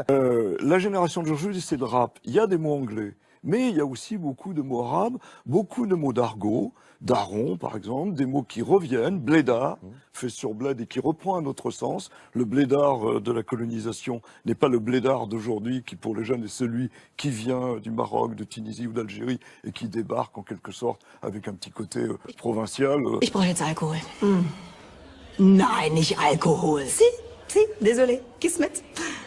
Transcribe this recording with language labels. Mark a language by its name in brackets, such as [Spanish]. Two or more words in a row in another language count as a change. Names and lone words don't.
[French] La génération d'aujourd'hui, c'est le rap. Il y a des mots anglais, mais il y a aussi beaucoup de mots arabes, beaucoup de mots d'argot, daron par exemple, des mots qui reviennent, blédard, fait sur bled et qui reprend un autre sens. Le blédard de la colonisation n'est pas le blédard d'aujourd'hui qui pour les jeunes est celui qui vient du Maroc, de Tunisie ou d'Algérie et qui débarque en quelque sorte avec un petit côté provincial. [German] Ich brauche jetzt Alkohol. Nein, nicht Alkohol. [French] Si, désolé. [German] Kiss mit.